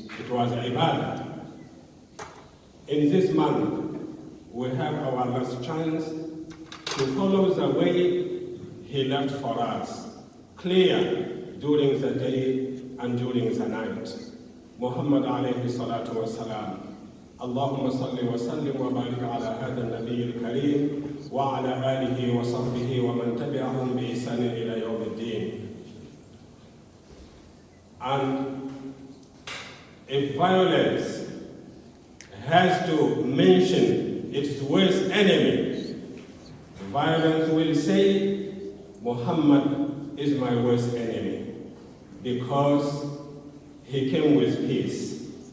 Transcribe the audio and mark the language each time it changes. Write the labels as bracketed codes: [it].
[en] It was ibadah. In this month, we have our last chance to follow the way he left for us, clear during the day and during the night. Muhammad alayhi salatu wa salam. [ar] اللهم صل وسلم وبارك على هذا النبي الكريم وعلى آله وصحبه ومن تبعهم بإحسان إلى يوم الدين. [en] And if violence has to mention its worst enemy, violence will say Muhammad is my worst enemy because he came with peace.